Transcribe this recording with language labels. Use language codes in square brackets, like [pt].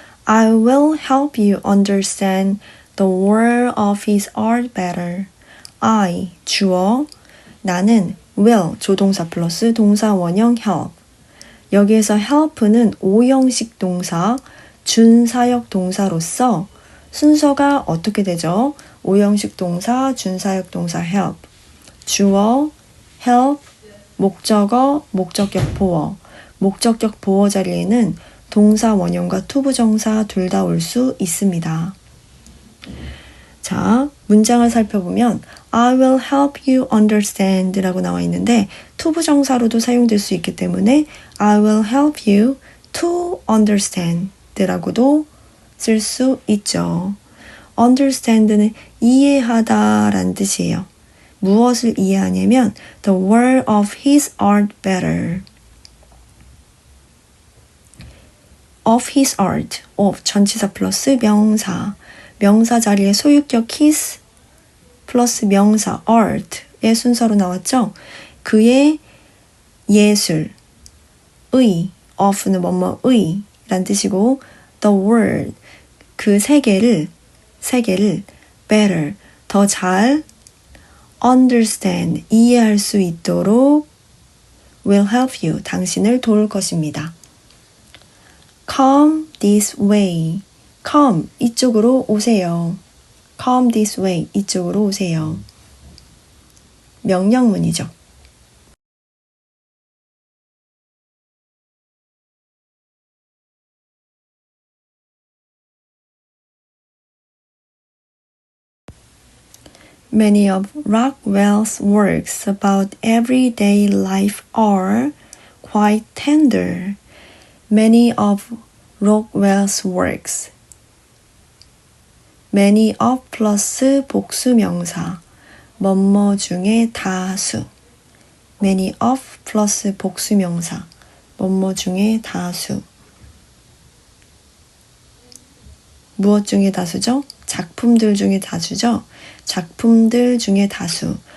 [en] I will help you understand the world of his art better. [ko] I, 주어, 나는 will, 조동사 플러스 동사 원형 help. 여기에서 help는 오형식 동사, 준사역 동사로서 순서가 어떻게 되죠? 오형식 동사, 준사역 동사 help. 주어, help, 목적어, 목적격 보어. 목적격 보어 자리에는 동사 원형과 투부정사 둘 다 올 수 있습니다. 자, 문장을 살펴보면 [en] I will help you understand [ko] 라고 나와 있는데 투부정사로도 사용될 수 있기 때문에 [en] I will help you to understand [ko] 라고도 쓸 수 있죠. understand는 이해하다 라는 뜻이에요. 무엇을 이해하냐면 [en] the world of his art better. [ko] of his art, of 전치사 플러스 명사. 명사 자리에 소유격 his 플러스 명사 art의 순서로 나왔죠. 그의 예술, 의, of는 뭐뭐의 란 뜻이고 the world, 그 세계를 better, 더 잘 understand, 이해할 수 있도록 [en] will help you, [ko] 당신을 도울 것입니다. [en] Come this way. [ko] Come, 이쪽으로 오세요. [en] Come this way, [ko] 이쪽으로 오세요. 명령문이죠. [en] Many of Rockwell's works about everyday life are quite tender. Many of Rockwell's works. many of [ko] 플러스 복수명사. 뭐뭐 중에 다수. [en] many of [ko] 플러스 복수명사. 뭐뭐 중에 다수. 무엇 중에 다수죠? 작품들 중에 다수죠? 작품들 중에 다수.